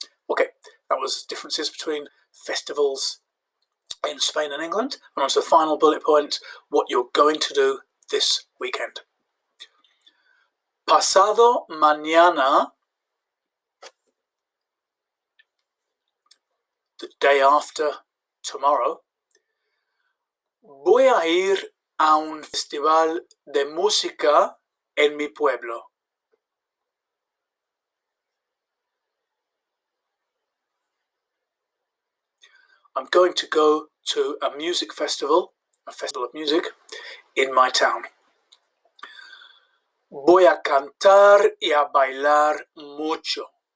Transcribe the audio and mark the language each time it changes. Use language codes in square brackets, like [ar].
[en] Okay, that was differences between festivals in Spain and England. And on to the final bullet point, what you're going to do this weekend. [es] Pasado mañana, [en] the day after tomorrow, [es] voy a ir a un festival de música en mi pueblo. [en] I'm going to go to a music festival, a festival of music, in my town. [es] Voy a cantar y a bailar mucho.